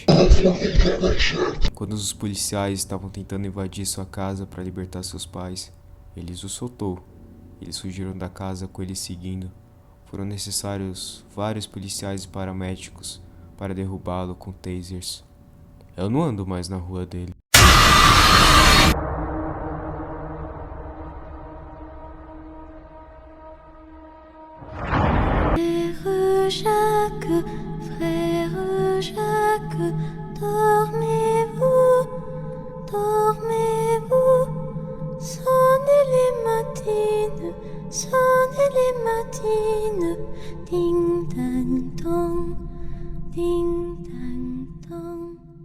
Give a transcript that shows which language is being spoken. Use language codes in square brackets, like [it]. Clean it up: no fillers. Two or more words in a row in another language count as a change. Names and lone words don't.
[pt] Quando os policiais estavam tentando invadir sua casa para libertar seus pais, ele os soltou. Eles fugiram da casa com ele seguindo. Foram necessários vários policiais e paramédicos para derrubá-lo com tasers. Eu não ando mais na rua dele. [fr] Frère Jacques, dormez-vous, dormez-vous, sonnez les matines, ding dang dong, ding dang dong.